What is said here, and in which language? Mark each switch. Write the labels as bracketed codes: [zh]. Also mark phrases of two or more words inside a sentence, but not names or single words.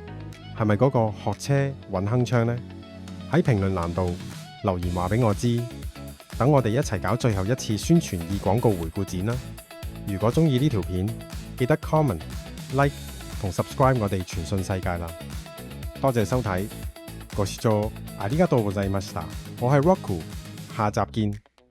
[yue] 係咪嗰個學車揾鏗鏘呢？喺評論欄度留言話俾我知，等我哋一齊搞最後一次宣傳業廣告回顧展啦！如果中意呢條片，記得 comment、like 同 subscribe 我哋傳訊世界啦！多謝收睇， [ja] ご視聴ありがとうございました。 [yue] 我係 Roku， 下集見。